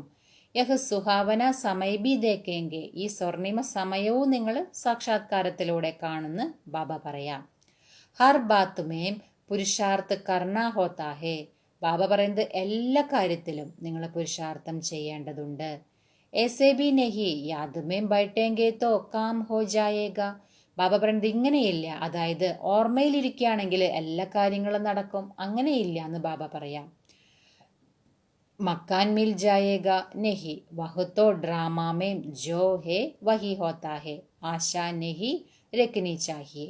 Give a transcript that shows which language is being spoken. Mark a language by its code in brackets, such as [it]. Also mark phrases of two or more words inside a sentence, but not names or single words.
[hi] यह सुहावना समय भी देखेंगे. [ml] ഈ സ്വർണിമ സമയവും നിങ്ങൾ സാക്ഷാത്കാരത്തിലൂടെ കാണുന്നു ബാബ പറയാം. [hi] हर बात में पुरुषार्थ करना होता है. [ml] ബാബ പറയുന്നത് എല്ലാ കാര്യത്തിലും നിങ്ങൾ പുരുഷാർത്ഥം ചെയ്യേണ്ടതുണ്ട്. [hi] ऐसे भी नहीं याद में बैठेंगे तो काम हो जाएगा. [ml] ബാബ പറയുന്നത് ഇങ്ങനെയില്ല, അതായത് ഓർമ്മയിലിരിക്കുകയാണെങ്കിൽ എല്ലാ കാര്യങ്ങളും നടക്കും, അങ്ങനെയില്ല എന്ന് ബാബ പറയാം. [hi] मकान मिल जाएगा नहीं वह तो ड्रामा में जो है वही होता है आशा नहीं रखनी चाहिए.